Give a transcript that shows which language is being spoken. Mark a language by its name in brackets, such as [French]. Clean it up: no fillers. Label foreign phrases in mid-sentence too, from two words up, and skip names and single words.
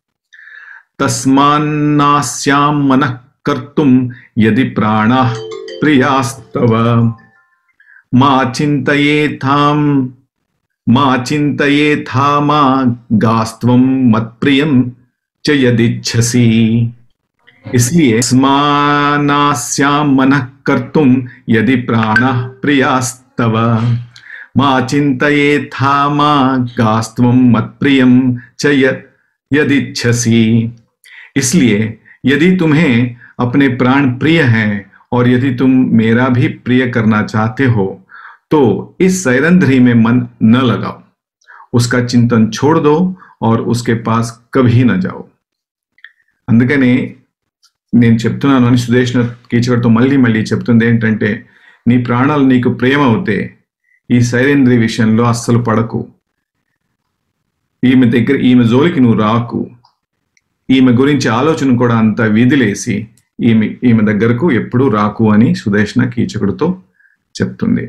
[Sanskrit] తస్మాన్నాస్యాం మనః కర్తుం యది ప్రాణాః ప్రియాస్తవ మా చింతయేథా మా గాస్త్వం మత్ప్రియం చ యదిచ్ఛసి. इसलिए स्मानास्याम मनः कर्तुम यदि प्राणः प्रियास्तव मा चिन्तयेथा मा गास्त्वं मत्प्रियं च यदिच्छसि। [Hindi] इसलिए यदि तुम्हें अपने प्राण प्रिय हैं और यदि तुम मेरा भी प्रिय करना चाहते हो तो इस सैरंध्री में मन न लगाओ, उसका चिंतन छोड़ दो और उसके पास कभी न जाओ. [Telugu] అందుకనే నేను చెప్తున్నాను అని సుదేష్ణ కీచకుడితో మళ్ళీ మళ్ళీ చెప్తుంది ఏంటంటే, నీ ప్రాణాలు నీకు ప్రేమ అవుతే ఈ సైరేంద్రి విషయంలో అస్సలు పడకు, ఈమె జోలికి నువ్వు రాకు, ఈమె గురించి ఆలోచన కూడా అంత విదిలేసి ఈమె దగ్గరకు ఎప్పుడూ రాకు అని సుదేష్ణ కీచకుడితో చెప్తుంది.